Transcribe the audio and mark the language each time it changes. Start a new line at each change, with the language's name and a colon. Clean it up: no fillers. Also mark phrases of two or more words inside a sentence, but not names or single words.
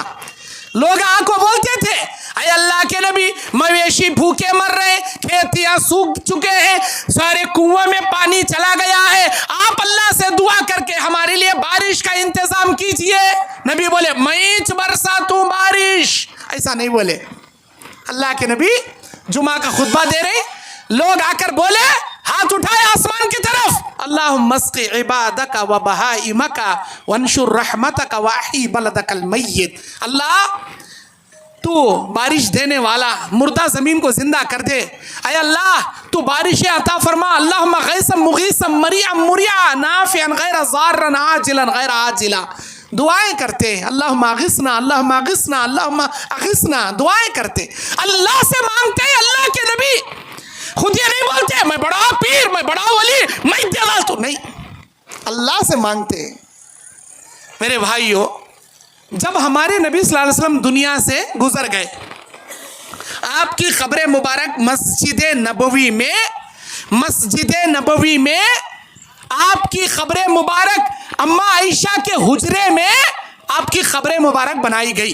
Hindi: लोग आको बोलते थे अरे अल्लाह के नबी मवेशी भूखे मर रहे, खेतियां सूख चुके हैं, सारे कुआं में पानी चला गया है, आप अल्लाह से दुआ करके हमारे लिए बारिश का इंतजाम कीजिए। नबी बोले मैं बरसा तू बारिश, ऐसा नहीं बोले। अल्लाह के नबी जुमा का खुतबा दे रहे, लोग आकर बोले, हाथ उठाए आसमान की तरफ,
Arabic: اللهم اسق عبادك وبهائمك وانشر رحمتك وأحي بلدك الميت.
Hindi: अल्लाह तू बारिश देने वाला, मुर्दा ज़मीन को जिंदा कर दे। अय अल्लाह तू बारिशें अता फरमा।
Arabic: اللهم غيثا مغيثا مريئا مريعا نافعا غير ضار عاجلا غير آجل.
Hindi: दुआएं करते
Arabic: اللهم أغثنا، اللهم أغثنا، اللهم أغثنا,
Hindi: दुआएं करते, अल्लाह से मांगते। अल्लाह के नबी खुद ये नहीं बोलते मैं बड़ा पीर, मैं बड़ा वली, मैं दे तो नहीं, अल्लाह से मांगते। मेरे भाइयों, जब हमारे नबी
Arabic: صلى الله عليه وسلم
Hindi: दुनिया से गुजर गए, आपकी कब्र मुबारक मस्जिद नबवी में आपकी कब्र मुबारक अम्मा आयशा के हुजरे में आपकी कब्र मुबारक बनाई गई।